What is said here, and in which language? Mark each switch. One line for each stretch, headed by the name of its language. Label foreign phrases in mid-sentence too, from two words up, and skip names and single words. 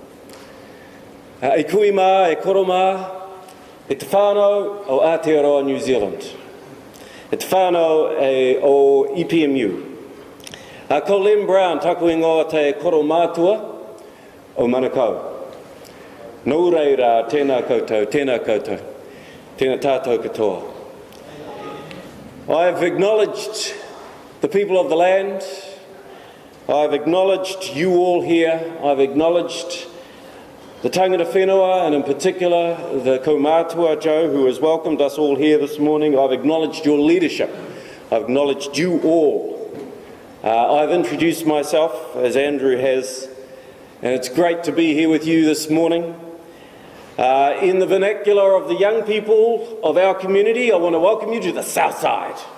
Māori: E kui mā, e koro mā, e te whānau o Aotearoa, New Zealand. E te whānau o EPMU. Ko Lem Brown, taku ingoa te koro mātua o Manukau. Nō reira, tēnā koutou, tēnā koutou, tēnā tātou katoa.
English: I've acknowledged the people of the land. I've acknowledged you all here. I've acknowledged the
Māori: tangata whenua,
English: and in particular the kaumātua Joe, who has welcomed us all here this morning. I've acknowledged your leadership. I've acknowledged you all. I've introduced myself, as Andrew has, and it's great to be here with you this morning. In the vernacular of the young people of our community, I want to welcome you to the South Side.